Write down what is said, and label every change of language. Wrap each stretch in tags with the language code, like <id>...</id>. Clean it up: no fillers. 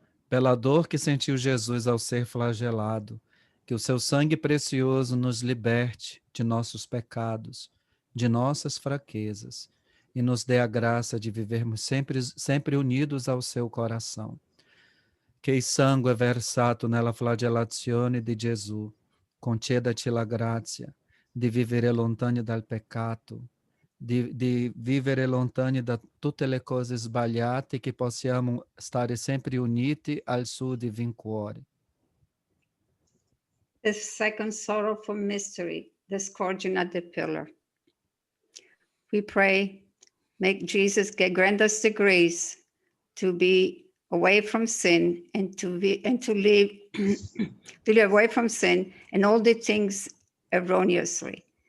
<pt>Pela dor que sentiu Jesus ao ser flagelado, que o seu sangue precioso nos liberte de nossos pecados, de nossas fraquezas, e nos dê a graça de vivermos sempre unidos ao seu coração.</pt> <it>Che il sangue versato nella flagellazione di Gesù conceda-ci la grazia di vivere lontani dal peccato, di vivere lontani da tutte le cose sbagliate, che possiamo stare sempre uniti al suo divin cuore.</it> <en>The second sorrowful mystery, the scourging at the pillar. We pray, make Jesus grant us the grace to be away from sin and to live to live away from sin and all the things erroneously.</en>